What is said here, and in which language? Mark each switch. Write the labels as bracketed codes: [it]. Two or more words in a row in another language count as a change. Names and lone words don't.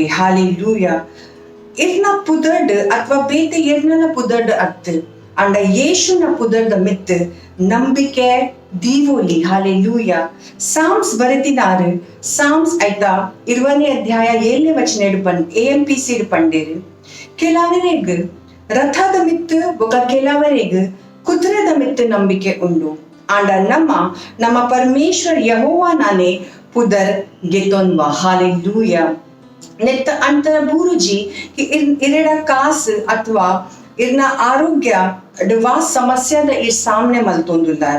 [tcy] Hallelujah. ಇರ್ನ ಪುದರ್ಡ್ ಅಥವಾ ಬೇತೆ ಎರ್ನನ ಪುದರ್ಡ್ ಅರ್ಥ ಅಂಡ ಯೇಸುನ ಪುದರ್ದ ಮಿತ್ ನಂಬಿಕೆ ದೀವೋಲಿ ಹಾಲೆಲೂಯಾ. ಸಾಮ್ಸ್ ಬರೆದಿದ್ದಾರೆ. ಸಾಮ್ಸ್ ಐತಾ 20ನೇ ಅಧ್ಯಾಯ 7ನೇ ವಚನ AMPC ಪಂಡೇರು. ಕೆಲವರಿಗೆ ರಥದ ಮಿತ್ತು ಒಗ ಕೆಲವರಿಗೆ ಕುದುರೆದ ಮಿತ್ತು ನಂಬಿಕೆ ಉಂಡು. ಆಂಡ ನಮ್ಮ ಪರಮೇಶ್ವರ್ ಯೆಹೋವನಾನೇ ಪುದರ್ ಗೆತೊನ್ವ ಹಾಲೆಲೂಯಾ. ನೆತ್ತ ಅಂತರ ಬೂರುಜಿ ಇರೆಡ ಕಾಸು ಅಥವಾ ಇರ್ನ ಆರೋಗ್ಯ ವಾ ಸಮಸ್ಯೆದ ಈ ಸಾಮ್ನೆ ಮಲ್ತೊಂದುಲ್ಲಾರ್.